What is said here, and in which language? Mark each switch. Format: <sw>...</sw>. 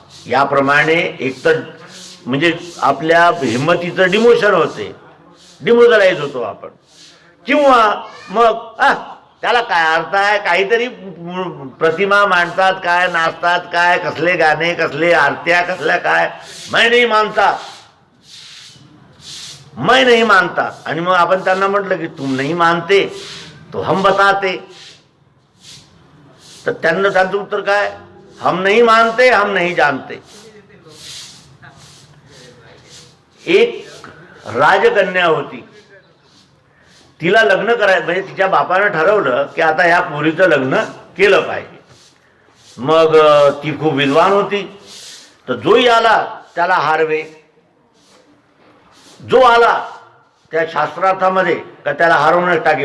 <mr>याप्रमाणे एकतर म्हणजे आपल्या हिंमतीचं डिमोशन होते, डिमोशनलाइज होतो आपण, किंवा मग त्याला काय अर्थ आहे, काहीतरी प्रतिमा मांडतात, काय नाचतात, काय कसले गाणे, कसले आरत्या, कसल्या काय,</mr> <hi>मैं नहीं मानता, मैं नहीं मानता.</hi> <mr>आणि मग आपण त्यांना म्हटलं की</mr> <hi>तुम नहीं मानते तो हम बताते,</hi> <mr>तर त्यांना त्यांचं उत्तर काय?</mr> <hi>हम नहीं मानते, हम नहीं जानते.</hi> <mr>एक राजकन्या होती, तिला लग्न करायचं म्हणजे तिच्या बापानं ठरवलं की आता ह्या पोरीचं लग्न केलं पाहिजे. मग ती खूप विद्वान होती, तर जोही आला त्याला हारवे, जो आला त्या शास्त्रार्थामध्ये का त्याला हरवण्यास टाके.</mr>